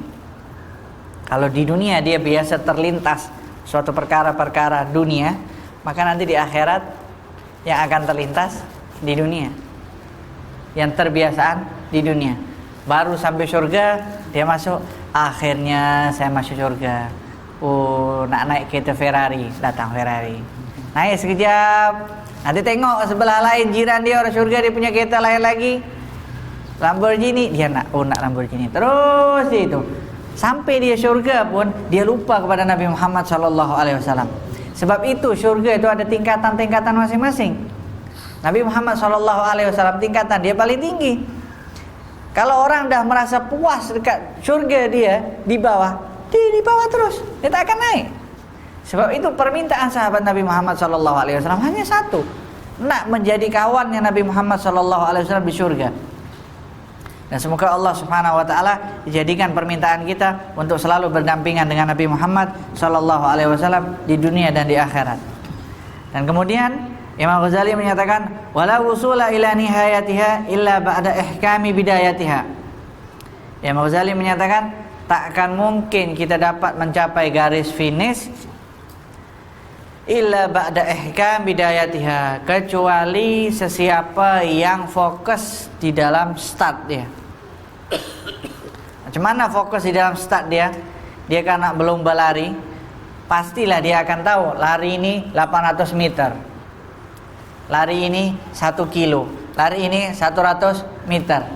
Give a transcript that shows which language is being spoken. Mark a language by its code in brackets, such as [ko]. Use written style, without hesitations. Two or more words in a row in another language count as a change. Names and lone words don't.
[ms] Kalau di dunia dia biasa terlintas suatu perkara-perkara dunia, maka nanti di akhirat yang akan terlintas di dunia, yang terbiasaan di dunia. Baru sampai surga dia masuk, akhirnya saya masuk surga. Oh, nak naik kereta Ferrari, datang Ferrari. Naik sekejap, nanti tengok sebelah lain jiran dia orang surga, dia punya kereta lain lagi, Lamborghini, dia nak Lamborghini. Terus dia itu sampai dia surga pun dia lupa kepada Nabi Muhammad SAW. Sebab itu surga itu ada tingkatan-tingkatan masing-masing. Nabi Muhammad SAW tingkatan dia paling tinggi. Kalau orang dah merasa puas dekat surga dia di bawah, dia di bawah terus, dia tak akan naik. Sebab itu permintaan sahabat Nabi Muhammad SAW hanya satu, nak menjadi kawannya Nabi Muhammad SAW di surga. Dan semoga Allah [ar] سبحانه وتعالى [ms] dijadikan permintaan kita untuk selalu berdampingan dengan Nabi Muhammad SAW di dunia dan di akhirat. Dan kemudian Imam Ghazali menyatakan [ar] ولا وصول إلى نهايتها إلا بعد إحكام بدايتها. [ms] Imam Ghazali menyatakan tak akan mungkin kita dapat mencapai garis finish [ar] إلا بعد إحكام بدايتها, [ms] kecuali sesiapa yang fokus di dalam start dia. Macam mana fokus di dalam start dia? Dia karena belum berlari, pastilah dia akan tahu lari ini 800 meter, lari ini 1 kilo, lari ini 100 meter.